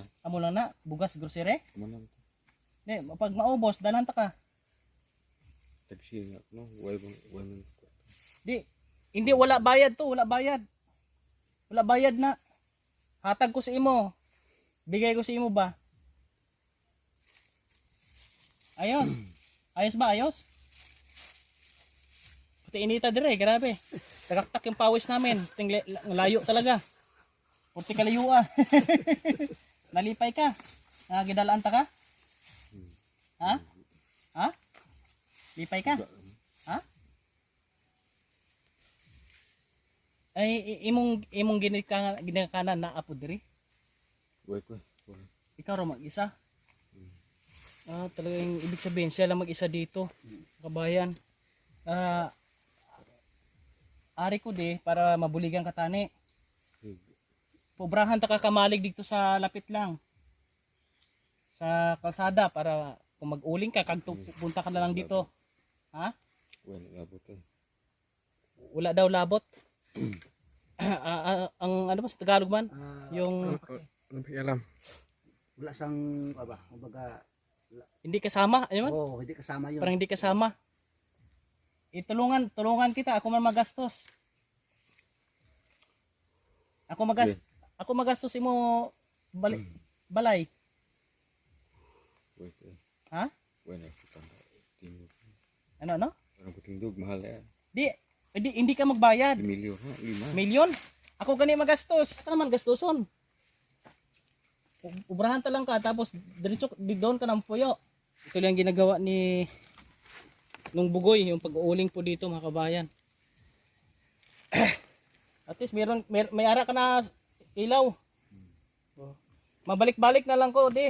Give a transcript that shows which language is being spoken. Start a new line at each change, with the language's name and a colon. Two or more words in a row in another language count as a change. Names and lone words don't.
Hiligaynon: Amo lang na? Bugas, grocery? Kumanan to. Di, pag maubos, dalan ta ka. Tagsi nga, no? Way man. Di, hindi, wala bayad to, wala bayad. Wala bayad na. Hatag ko sa imo. Bigay ko sa imo ba? Ayos. Ayos ba, ayos? Pati inita dire, grabe.
Filipino: Tagaktak yung pawis namin.
Hiligaynon: Layo talaga. Puti kalayo ah. Nalipay ka. Gidalaan ta ka? Ha? Ha? Lipay ka? Ha? Ay imong ginikanan na apo diri. Way ko. Ikaw ra mag-isa.
Filipino: Talagang ibig sabihin siya lang mag-isa dito. Kabayan.
Hiligaynon: Ari ko di para mabuligan ka tani. Pobrahan ta ka kamalig
Filipino: dito sa lapit lang.
Hiligaynon: Sa kalsada para kung mag-uling ka kag punta ka na lang dito. Ha? Way labot eh.
Filipino: Wala daw labot. Ang ano ba sa Tagalog man? Yung Ano pa alam? Wala sang ba? Kumbaga, hindi kasama, ano man? oh, hindi kasama 'yun. Parang hindi kasama. Tulungan kita, ako man magastos.
Hiligaynon: Ako magastos imo balay. Way ko. Ha? Way na kita. Tingog. Ano?
Filipino: Parang tingog mahal eh. Hindi ka magbayad. Milyon ha, 5.
Hiligaynon: Milyon? Ako gani magastos. Ano naman gastoson? Ubrahan ta lang ka tapos diretso doon ka ng puyo.
Filipino: Ito lang ginagawa ni nung Bugoy yung pag-uuling po dito mga kabayan.
English: At least
Hiligaynon: may ara ka na ilaw. Mabalik-balik na lang ko di.